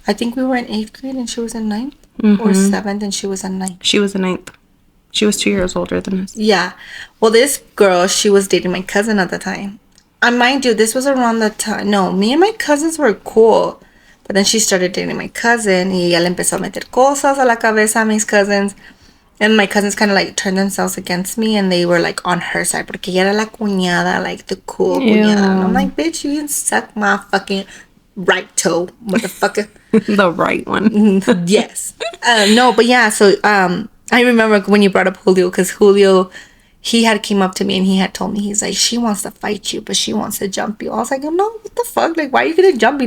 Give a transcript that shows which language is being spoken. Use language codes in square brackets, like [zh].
[en] I think we were in 8th grade and she was in 9th. Mm-hmm. Or 7th and she was in 9th. She was a 9th. She was 2 years older than us. Yeah. Well, this girl, she was dating my cousin at the time. And mind you, this was around the time. No, me and my cousins were cool. But then she started dating my cousin. [es] Y ella le empezó a meter cosas a la cabeza a mis cousins. [en] And my cousins kind of, like, turned themselves against me. And they were, like, on her side. [es] Porque ella era la cuñada, [en] like, the cool cuñada. And I'm like, bitch, you can suck my fucking right toe, motherfucker. The right one. Yes. No, but yeah, so I remember when you brought up Julio, because Julio, he had came up to me and he had told me, he's like, she wants to fight you, but she wants to jump you. I was like, no, what the fuck? Like, why are you gonna jump me?